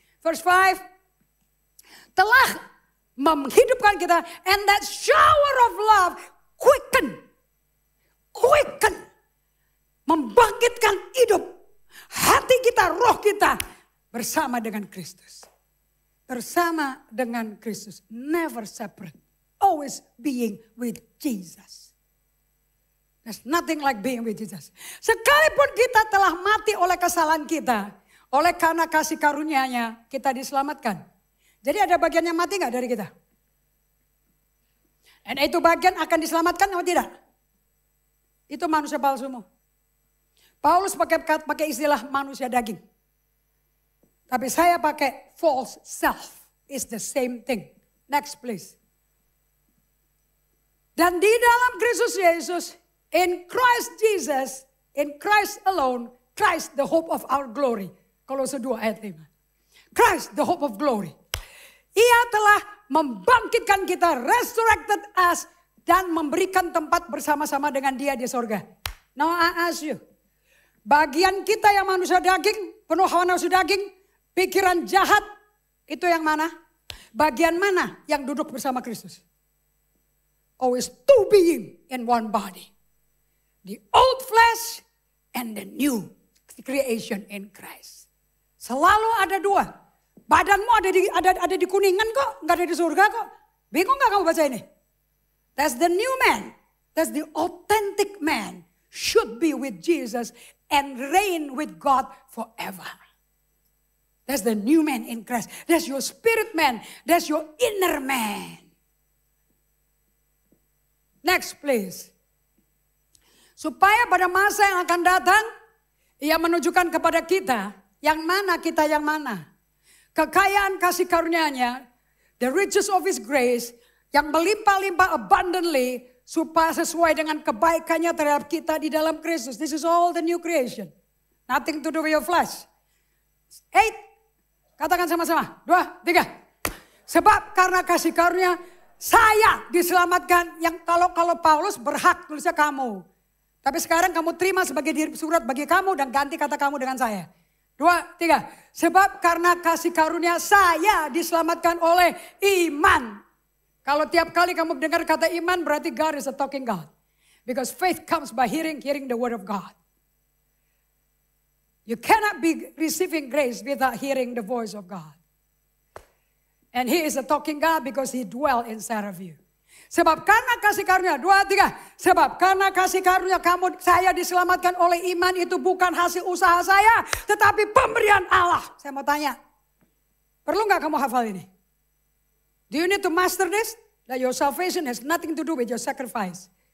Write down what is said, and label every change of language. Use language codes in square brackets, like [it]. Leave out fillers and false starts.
[id] Verse 5, telah menghidupkan kita, [en] and that shower of love quicken, [id] membangkitkan hidup hati kita, roh kita bersama dengan Kristus. Bersama dengan Kristus, [en] never separate, always being with Jesus. There's nothing like being with Jesus. [id] Sekalipun kita telah mati oleh kesalahan kita, oleh karena kasih karunia-Nya kita diselamatkan. Jadi ada bagian yang mati gak dari kita? Dan itu bagian akan diselamatkan atau tidak? Itu manusia palsumu. Paulus pakai istilah manusia daging. Tapi saya pakai [en] false self. It's the same thing. Next please. [id] Dan di dalam Kristus Yesus, [en] in Christ Jesus, in Christ alone, Christ the hope of our glory. [id] Kolose 2 ayat 5. [en] Christ the hope of glory. [id] Ia telah membangkitkan kita, [en] resurrected us, [id] dan memberikan tempat bersama-sama dengan Dia di sorga. [en] Now I ask you, [id] bagian kita yang manusia daging, penuh hawa nafsu daging, pikiran jahat, itu yang mana? Bagian mana yang duduk bersama Kristus? [en] Always two being in one body. The old flesh and the new creation in Christ. [id] Selalu ada dua. Badanmu ada di kuningan kok, nggak ada di surga kok. Bingung nggak kamu baca ini? [en] That's the new man. That's the authentic man. Should be with Jesus and reign with God forever. That's the new man in Christ. That's your spirit man. That's your inner man. Next please. [id] Supaya pada masa yang akan datang, Ia menunjukkan kepada kita, yang mana kita yang mana. Kekayaan kasih karunia-Nya, [en] the riches of His grace, [id] yang melimpah-limpah abundantly, supaya sesuai dengan kebaikannya terhadap kita di dalam Kristus. [en] This is all the new creation. Nothing to do with your flesh. [id] 8, katakan sama-sama, 2, 3. Sebab karena kasih karunia, saya diselamatkan. Yang kalau Paulus berhak tulisnya kamu. Tapi sekarang kamu terima sebagai surat bagi kamu dan ganti kata kamu dengan saya. 2, 3. Sebab karena kasih karunia saya diselamatkan oleh iman. Kalau tiap kali kamu dengar kata iman berarti [en] God is a talking God. Because faith comes by hearing the word of God. You cannot be receiving grace without hearing the voice of God. And He is a talking God because He dwell inside of you. [id] Sebab karena kasih karunia, 2, 3. Sebab karena kasih karunia saya diselamatkan oleh iman, itu bukan hasil usaha saya, tetapi pemberian Allah. Saya mau tanya, perlu gak kamu hafal ini? [en] Do you need to master this? That your salvation has nothing to do with your sacrifice.